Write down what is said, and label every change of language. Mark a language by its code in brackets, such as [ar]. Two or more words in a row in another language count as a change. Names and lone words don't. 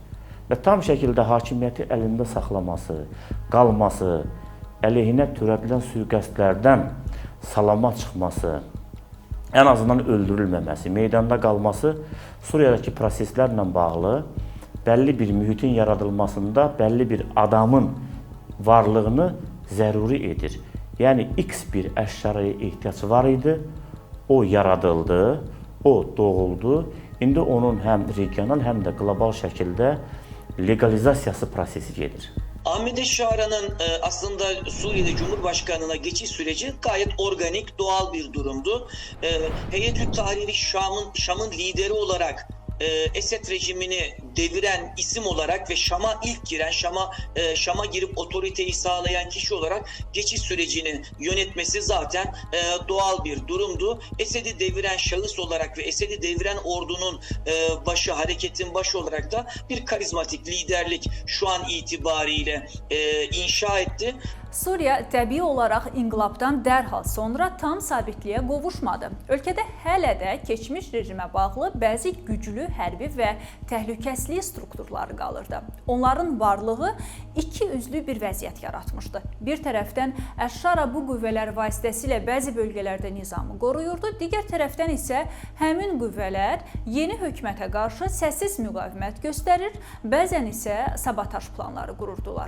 [az] Və tam şəkildə hakimiyyəti əlində saxlaması, qalması, əleyhinə törədilən sui-qəsdlərdən salamat çıxması, ən azından öldürülməməsi, meydanda qalması Suriyadakı proseslərlə bağlı bəlli bir mühitin yaradılmasında bəlli bir adamın varlığını zəruri edir. Yəni, X bir Əş-Şaraya ehtiyac var idi, o yaradıldı, o doğuldu. İndi onun həm regional, həm də qlobal şəkildə legalizasiyası prosesi gedir. [tr] Ahmet Əş-Şara'nın aslında Suriye'de Cumhurbaşkanlığına geçiş süreci gayet organik, doğal bir durumdu. Heyetü Tahrir Şam'ın lideri olarak Esed rejimini deviren isim olarak ve Şam'a ilk giren, Şam'a girip otoriteyi sağlayan kişi olarak geçiş sürecini yönetmesi zaten doğal bir durumdu. Esed'i deviren şahıs olarak ve Esed'i deviren ordunun başı, hareketin başı olarak da bir karizmatik liderlik şu an itibariyle inşa etti. [az] Suriya təbii olaraq inqilabdan dərhal sonra tam sabitliyə qovuşmadı. Ölkədə hələ də keçmiş rejimə bağlı bəzi güclü hərbi və təhlükəsizlik strukturları qalırdı. Onların varlığı iki üzlü bir vəziyyət yaratmışdı. Bir tərəfdən Əşşara bu qüvvələr vasitəsilə bəzi bölgələrdə nizamı qoruyurdu, digər tərəfdən isə həmin qüvvələr yeni hökumətə qarşı səssiz müqavimət göstərir, bəzən isə sabotaj planları qururdular.